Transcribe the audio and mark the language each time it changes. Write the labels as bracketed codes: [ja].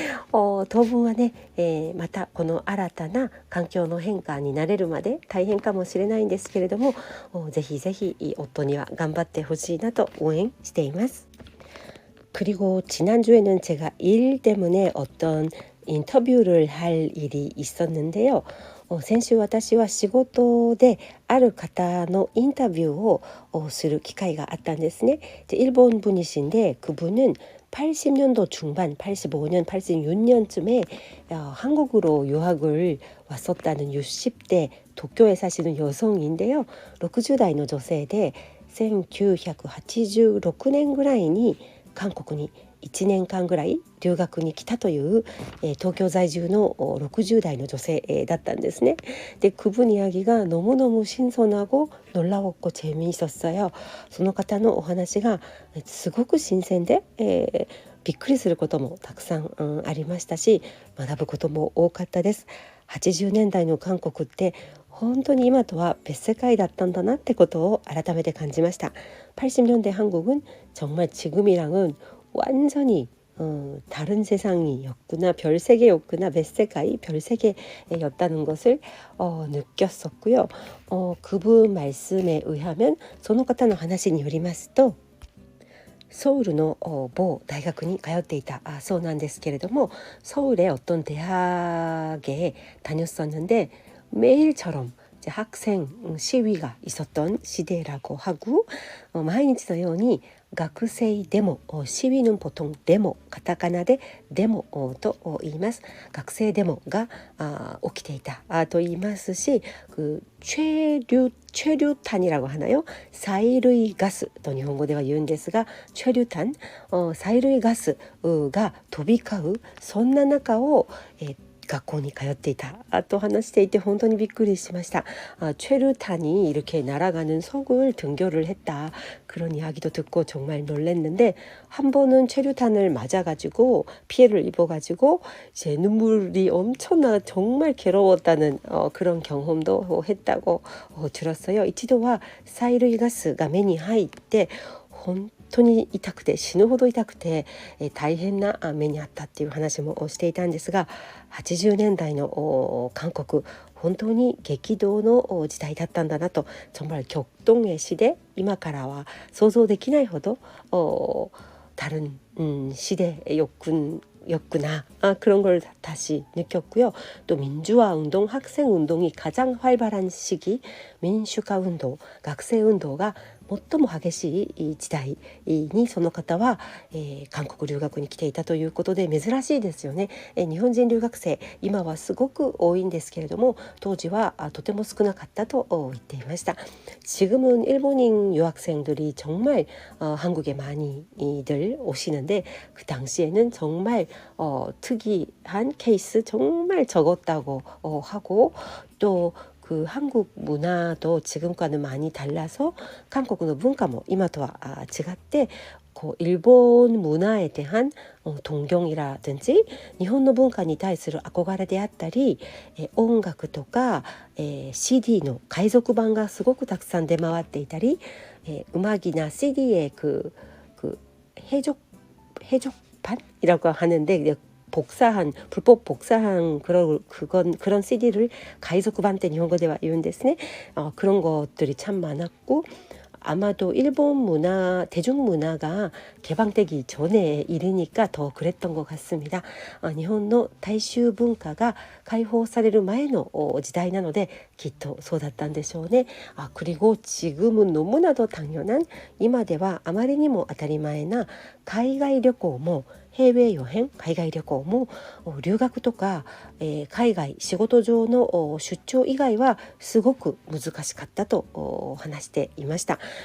[ja] 当分はね、またこの新たな環境の変化に慣れるまで大変かもしれないんですけれどもぜひぜひ夫には頑張ってほしいなと応援しています。 [ko] 그리고 지난주에는 제가 일 때문에 어떤 인터뷰를 할 일이 있었는데요. [ja] 先週私は仕事である方のインタビューをする機会があったんですね。 [ko] 일본 분이신데 그분은 80년도 중반, 85년, 86년쯤에 한국으로 유학을 왔었다는 60대 도쿄에 사시는 여성인데요. [ja] 60代の女性で 1986年ぐらいに韓国に1年間ぐらい留学に来たという、東京在住の60代の女性、だったんですね。 [ko] で、그분 이야기가 너무너무 신선하고 놀라웠고 재미있었어요. [ja] その方のお話がすごく新鮮で、びっくりすることもたくさん、ありましたし、学ぶことも多かったです。 80年代の韓国って本当に今とは別世界だったんだなってことを改めて感じました。 [ko] 80년대 한국은 정말 지금이랑은 완전히 다른 세상이었구나, 별세계였구나, 뱃세가이 별세계였다는 것을 느꼈었고요. 그분 말씀에 의하면 [ja] その方の話によりますとソウルの某大学に通っていたそうなんですけれども, [ko] 서울의 어떤 대학에 다녔었는데 매일처럼 이제 학생 시위가 있었던 시대라고 하고, [ja] 毎日のように学生デモ、 [ko] 시위는 보통 [ja] デモ、カタカナでデモと言います。学生デモが起きていたと言いますし、 [ko] 최루탄이라고 하나요? [ja] 催涙ガスと日本語では言うんですが、최루탄、催涙ガスが飛び交う、そんな中を、学校に通っていたと話していて本当にびっくりしました。 [ko] 최루탄이 이렇게 날아가는 석을 등교를 했다, 그런 이야기도 듣고 정말 놀랐는데, 한 번은 최루탄을 맞아가지고 피해를 입어가지고 이제 눈물이 엄청나 정말 괴로웠다는 그런 경험도 했다고 들었어요. [ja] 一度は 催涙ガスが目に入って本当に痛くて死ぬほど痛くて、大変な目にあったっていう話もしていたんですが、80年代の韓国本当に激動の時代だったんだなと、 [ko] 정말 격동의 시대, [ja] 今からは想像できないほど [ko] 다른 시대였구나, 그런 걸 다시 느꼈고요. 또 민주화 운동, 학생 운동이 가장 활발한 시기, 민주화 운동, 학생 운동가 [ja] 最も激しい時代にその方は、韓国留学に来ていたということで珍しいですよね。日本人留学生今はすごく多いんですけれども、当時はとても少なかったと言っていました。 [ko] 지금은 일본인 유학생들이 정말 한국에 많이들 오시는데, 그 당시에는 정말 특이한 케이스 정말 적었다고 하고, 또 그 한국 문화도 지금과는 많이 달라서 한국의 문화도 [ja] 今とは違って、 [ko] 일본 문화에 대한 동경이라든지 일본의 문화에 [ja] 対する憧れであったり、音楽とか CD の海賊版がすごくたくさん出回っていたり、 [ko] 음악이나 CD의 그 해적판이라고 하는데, 복사한, 불법 복사한 그런 CD를 가이소쿠반 때 일본어대와 [ja] 言うんですね. [ko] 그런 것들이 참 많았고, 아마도 일본 문화, 대중문화가 개방되기 전에 일이니까 더 그랬던 것 같습니다. 일본의 다이슈 문화가 [ja] 解放される前の時代なのできっとそうだったんでしょうね。 [ko] 그리고 지금은 너무나도 당연한, [ja] 今ではあまりにも当たり前な海外旅行も、 [ko] 해외여행、 [ja] 海外旅行も留学とか、海外仕事上の出張以外はすごく難しかったと話していました。